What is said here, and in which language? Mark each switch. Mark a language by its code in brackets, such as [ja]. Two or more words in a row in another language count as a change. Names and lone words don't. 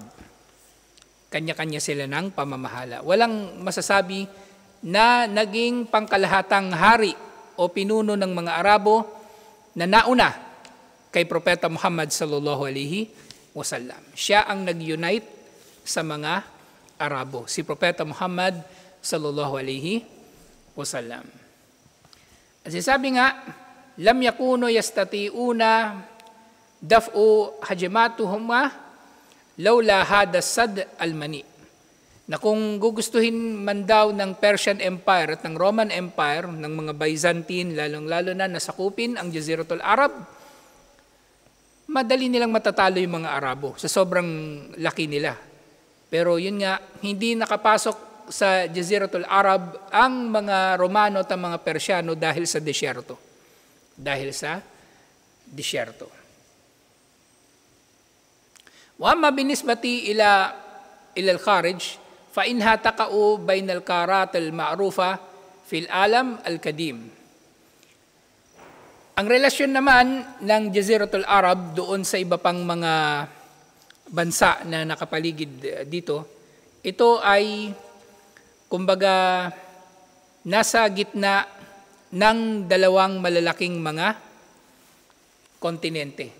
[tl] Kanya-kanya sila ng pamamahala. Walang masasabi na naging pangkalahatang hari o pinuno ng mga Arabo na nauna kay Propeta Muhammad [ar] صلى الله عليه وسلم. [tl] Siya ang nag-unite sa mga Arabo, si Propeta Muhammad [ar] صلى الله عليه وسلم. [tl] At sabi nga, [ar] لم يكونوا يستطيعون دفع هجماتهما لولا هذا سد المانع, [tl] na kung gugustuhin man daw ng Persian Empire at ng Roman Empire, ng mga Byzantine, lalong-lalo na nasakupin ang Jaziratul Arab, madali nilang matatalo yung mga Arabo sa sobrang laki nila. Pero yun nga, hindi nakapasok sa Jaziratul Arab ang mga Romano at ang mga Persiano dahil sa desyerto. Dahil sa desyerto. [ar] وأما بالنسبة إلى الخارج فإنها تقع بين القارات المعروفة في العالم القديم. [tl] Ang relasyon naman ng Jaziratul Arab doon sa iba pang mga bansa na nakapaligid dito, ito ay kumbaga nasa gitna ng dalawang malalaking mga kontinente.